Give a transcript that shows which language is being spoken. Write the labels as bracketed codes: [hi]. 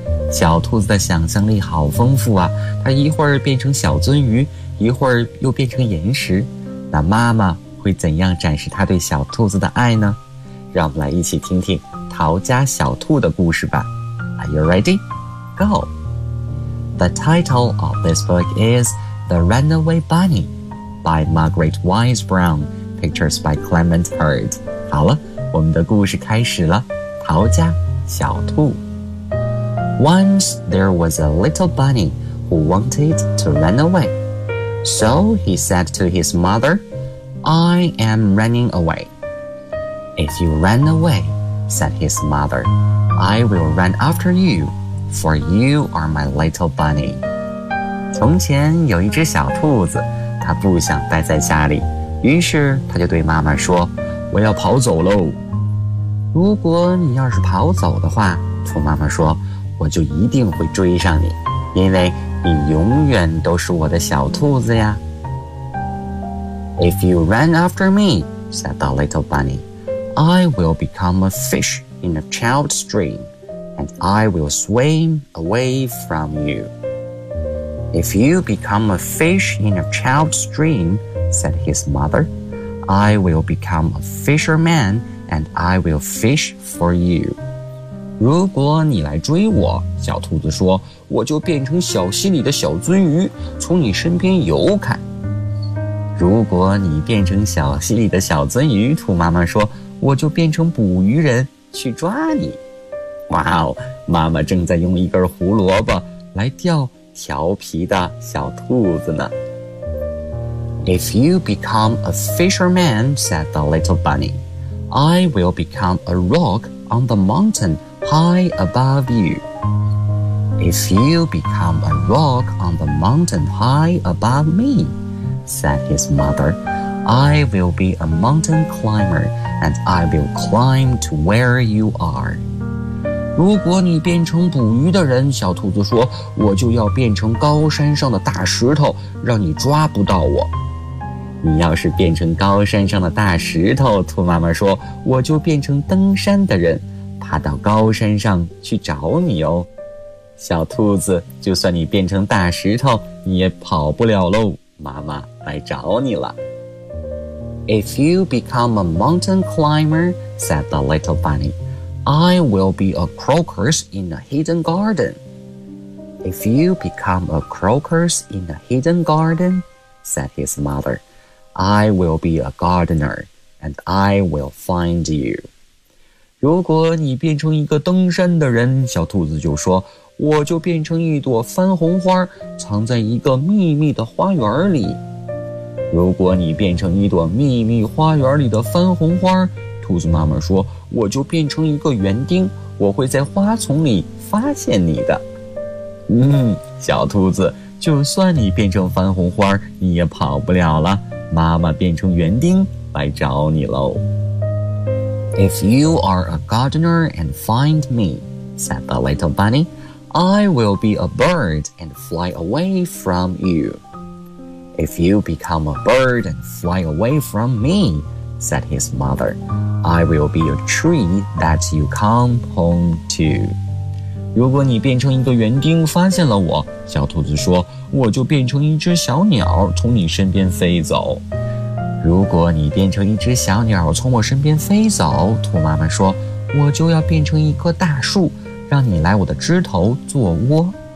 [zh] 小兔子的想象力好丰富啊，它一会儿变成小鳟鱼，一会儿又变成岩石。那妈妈会怎样展示她对小兔子的爱呢？让我们来一起听听逃家小兔的故事吧。 [en] Are you ready? Go! The title of this book is The Runaway Bunny by Margaret Wise Brown, pictures by Clement Hurd. [zh] 好了，我们的故事开始了，逃家小兔。 [en] Once there was a little bunny who wanted to run away. So he said to his mother, I am running away. If you run away, said his mother, I will run after you. For you are my little bunny. [zh] 从前有一只小兔子，它不想待在家里，于是它就对妈妈说，我要跑走喽。如果你要是跑走的话，兔妈妈说，我就一定会追上你，因为你永远都是我的小兔子呀。 [en] If you run after me, said the little bunny, I will become a fish in a child's dream. And I will swim away from you. If you become a fish in a child's dream, said his mother, I will become a fisherman and I will fish for you. [zh] 如果你来追我，小兔子说，我就变成小溪里的小鳟鱼，从你身边游开。如果你变成小溪里的小鳟鱼，兔妈妈说，我就变成捕鱼人去抓你。哇哦，妈妈正在用一根胡萝卜来钓调皮的小兔子呢。 [en] If you become a fisherman, said the little bunny, I will become a rock on the mountain high above you. If you become a rock on the mountain high above me, said his mother, I will be a mountain climber and I will climb to where you are. [zh] 如果你变成捕鱼的人，小兔子说，我就要变成高山上的大石头，让你抓不到我。你要是变成高山上的大石头，兔妈妈说，我就变成登山的人，爬到高山上去找你哦。小兔子，就算你变成大石头，你也跑不了喽，妈妈来找你了。 [en] If you become a mountain climber, said the little bunny,I will be a crocus in a hidden garden. If you become a crocus in a hidden garden, said his mother, I will be a gardener, and I will find you. [zh] 如果你变成一个登山的人，小兔子就说，我就变成一朵番红花，藏在一个秘密的花园里。如果你变成一朵秘密花园里的番红花，兔子妈妈说，我就变成一个园丁，我会在花丛里发现你的。嗯，小兔子，就算你变成番红花，你也跑不了了，妈妈变成园丁来找你喽。 [en] If you are a gardener and find me, said the little bunny, I will be a bird and fly away from you. If you become a bird and fly away from me,said his mother, I will be a tree that you come home to. [zh] 如果你变成一个园丁发现了我，小兔子说，我就变成一只小鸟从你身边飞走。如果你变成一只小鸟从我身边飞走，兔妈妈说，我就要变成一棵大树，让你来我的枝头做窝。